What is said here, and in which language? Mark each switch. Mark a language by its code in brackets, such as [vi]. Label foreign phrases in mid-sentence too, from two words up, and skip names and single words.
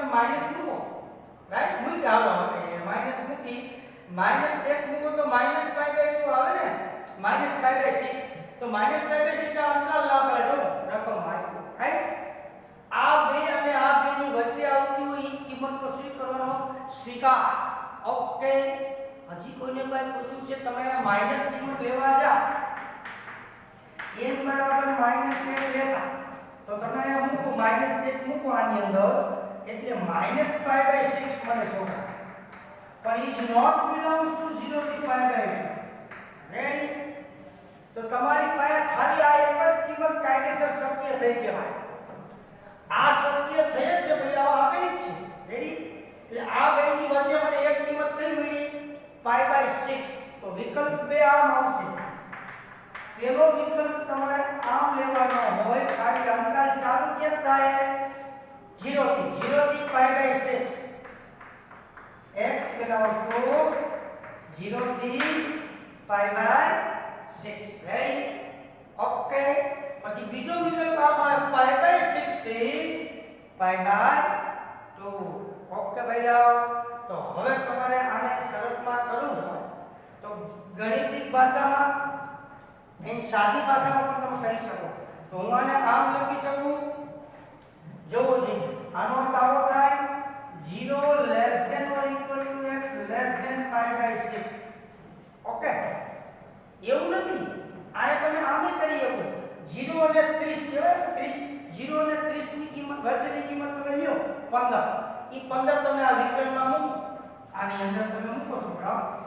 [gu] માઈનસ મૂકો રાઈટ મૂકી હાલો આપણે માઈનસ મૂકી -1 મૂકો તો -π/2 આવે ને -π/6 તો -π/6 આ અંતરાલ લાગે જો રકમ આવી રાઈટ આ બે અને આ બે ની વચ્ચે આવતી હોય એ કિંમતનો સ્વીકારવાનો સ્વીકાર ઓકે હજી કોઈને કઈ પૂછ્યું છે તમે માઈનસ કિંમત લેવા જા n બરાબર -1 લેતા તો તમે અહીંયા મૂકો -1 મૂકો આની અંદર એટલે -π/6 મળે છોકરા પણ [en] is not belongs [gu] to 0 થી π/2 રેડી તો તમારી પાસે ખાલી આ એક જ કિંમત કાયદેસર શક્ય થઈ કહેવાય આ શક્ય થઈ જ છે ભાઈ આ આપેલી જ છે રેડી એટલે આ બેની વચ્ચે મને એક કિંમત કઈ મળી π/6 તો વિકલ્પ 2 આમ આવશે પેલો વિકલ્પ તમારે આમ લેવાનો હોય કારણ કે અંતરાલ ચાલુ ક્યાં થાય 0 થી π/6 x [en] belongs to [gu] 0 થી π/6 રેડી ઓકે પછી બીજો વિકલ્પ આ π/6 થી π/2 ઓકે ભાઈ જાઓ તો હવે તમારે આને શરતમાં કરવું હોય તો ગણિતિક ભાષામાં એન સાદી ભાષામાં પણ તમે કરી શકો તો હું આને આમ લખી શકું જોવો જી આનો અર્થ આવો થાય 0 [en] less than or equal to x less than [gu] π/6 ઓકે એવું નથી આને તમે આમ કરી શકો 0 અને 30 કહેવાય 30 0 અને 30 ની કિંમત વચ્ચેની કિંમત તમે લ્યો 15 ઈ 15 તમે આ વિકલ્પમાં મૂકો આની અંદર તમે મૂકો છોકરાઓ